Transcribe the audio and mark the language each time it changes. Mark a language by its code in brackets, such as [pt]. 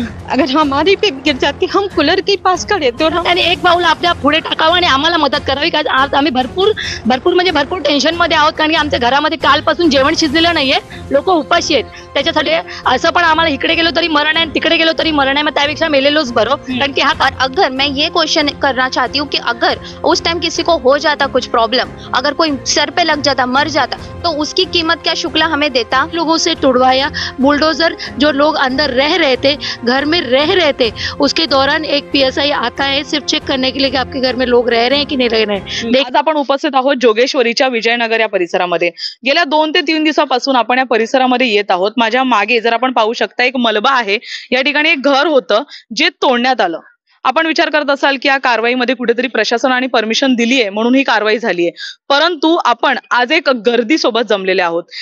[hi] अगर हमारी पे गिर जाती, हम कूलर के पास खड़े थे और हम [mr] आणि एक पाऊल आपल्या पुढे टाकावं आणि आम्हाला मदत करावी, कारण आज आम्ही भरपूर म्हणजे भरपूर टेन्शन मध्ये आहोत, कारण की आमच्या घरामध्ये कालपासून जेवण शिजलेलं नाहीये, लोक उपाशी आहेत. त्याच्यासाठी असं पण आम्हाला इकडे गेलो तरी मरण आहे, तिकडे गेलो तरी मरण आहे, मग त्यापेक्षा मेलेलोच बरं. कारण की [hi] और अगर मैं ये क्वेश्चन करना चाहती हूँ कि अगर उस टाइम किसी को हो जाता कुछ प्रॉब्लम, अगर कोई सर पे लग जाता, मर जाता, तो उसकी कीमत क्या शुक्ला हमें देता? लोगों से तुड़वाया बुलडोजर, जो लोग अंदर रह रहे थे, घर में रह रहे थे, उसके दौरान एक पीएसआई आता है सिर्फ चेक करने के लिए कि आपके घर में लोग रह रहे हैं की नहीं रह रहे हैं. [mr] आज आपण उपस्थित आहोत जोगेश्वरीच्या विजयनगर या परिसरामध्ये. गेल्या 2 ते 3 दिवसापासून आपण या परिसरामध्ये येत आहोत. माझ्या मागे जर आपण पाहू शकता एक मलबा आहे. या ठिकाणी एक घर होतं जे तोडण्यात आलं. आपण विचार करत असाल की या कारवाईमध्ये कुठेतरी प्रशासनाने परमिशन दिली आहे म्हणून ही कारवाई झाली आहे, परंतु आपण आज एक गर्दी सोबत जमलेले आहोत.